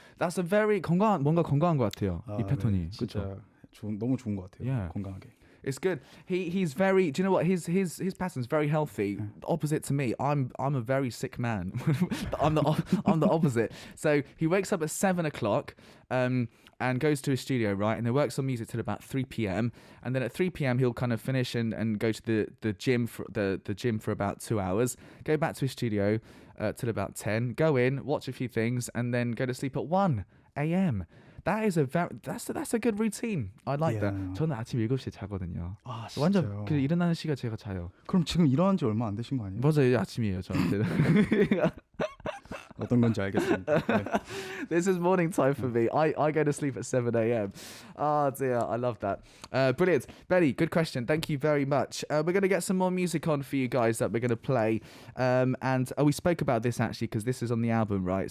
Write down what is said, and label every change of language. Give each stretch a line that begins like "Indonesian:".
English: That's a very
Korean: 뭔가 건강한 것 같아요. 이 패턴이. 네, 진짜 너무 좋은 것 같아요. 건강하게.
English: It's good. He's very. Do you know what his pattern's very healthy. Opposite to me, I'm a very sick man. I'm the opposite. So he wakes up at 7:00, and goes to his studio, right, and then works on music till about 3 p.m. And then at 3 p.m. he'll kind of finish and go to the gym for the gym for about 2 hours. Go back to his studio till about 10. Go in, watch a few things, and then go to sleep at 1 a.m. That's a good routine. I like that.
Korean: 저는 아침 7시에 자거든요. 완전 일어나는 시간 제가 자요. 그럼 지금 일어난 지 얼마 안 되신 거 아니에요? 맞아요. 아침이에요, 저한테는. 어떤 건지 알겠습니다. 네.
English: This is morning time for me. I go to sleep at 7 a.m. Dear, I love that. Brilliant. Benny, good question. Thank you very much. We're going to get some more music on for you guys that we're going to play. And we spoke about this actually because this is on the album, right?